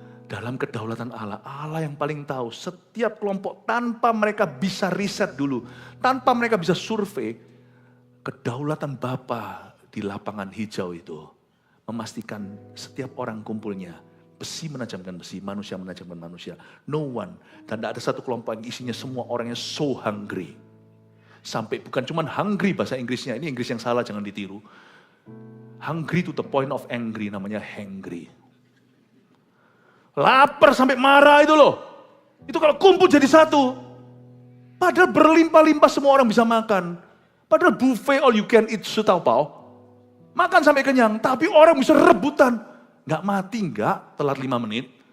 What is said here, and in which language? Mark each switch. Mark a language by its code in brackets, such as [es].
[id] Dalam kedaulatan Allah, Allah yang paling tahu setiap kelompok tanpa mereka bisa riset dulu, tanpa mereka bisa survei, kedaulatan Bapa di lapangan hijau itu memastikan setiap orang kumpulnya, besi menajamkan besi, manusia menajamkan manusia. [en] No one, [id] dan tidak ada satu kelompok yang isinya semua orangnya [en] so hungry. [id] Sampai bukan cuma hungry bahasa Inggrisnya, ini Inggris yang salah jangan ditiru. [en] Hungry to the point of angry, [id] namanya hangry. Lapar sampai marah itu loh. Itu kalau kumpul jadi satu. Padahal berlimpah-limpah semua orang bisa makan. Padahal buffet [en] all you can eat [id] sutaupau. Makan sampai kenyang, tapi orang bisa rebutan. Nggak mati, nggak, telat 5 menit.